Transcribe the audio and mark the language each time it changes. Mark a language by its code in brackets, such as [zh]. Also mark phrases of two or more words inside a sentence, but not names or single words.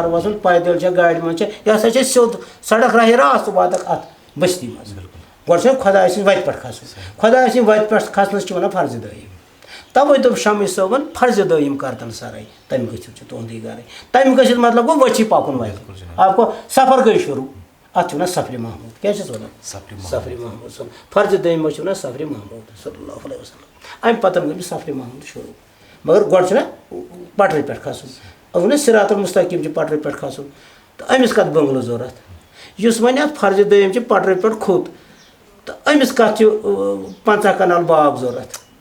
[ks] وسُن پیدل چھےٚ گاڑِ منٛز چھےٚ یہِ ہسا چھِ سیوٚد سڑک راہے راست واتکھ اتھ بستی منٛز گۄڈٕ چھُ خۄداے سٕنٛزِ وتہِ پٮ۪ٹھ کھسُن خۄداے سٕنٛزِ وتہِ پٮ۪ٹھ کھسنس چھِ ونان فرض دٲیِم توے دوٚپ شمع صٲبن فرض دٲیِم کر تن سرے تمہِ گٔژھِتھ چھُ تُہُنٛدُے گرے تمہِ گٔژھِتھ مطلب گوٚو ؤژھی پکُن وتہِ [ur] آپ کو [ks] سفر گٔے شروٗع اتھ چھِ ونان سفرِ محموٗد کیٛاہ چھِس ونان سفرِ محموٗد صٲب فرض دٲیِمس چھِ ونان سفرِ محموٗد [ar] صلی اللہ علیہ وسلم [ks] امہِ پتہٕ گٔے سفرِ محموٗد شروٗع مگر گۄڈٕ چھُنہ پٹرِ پٮ۪ٹھ کھسُن ووٚن نہ [ar] صراط المستقیٖم [ks] چھُ پٹرِ پٮ۪ٹھ کھسُن تہٕ أمِس کتھ بنٛگلہٕ ضوٚرتھ یُس وۄنۍ اتھ فرض دٲیِم چھِ پٹرِ پٮ۪ٹھ کھوٚت تہٕ أمِس کتھ چھِ 50 کنال باغ ضوٚرتھ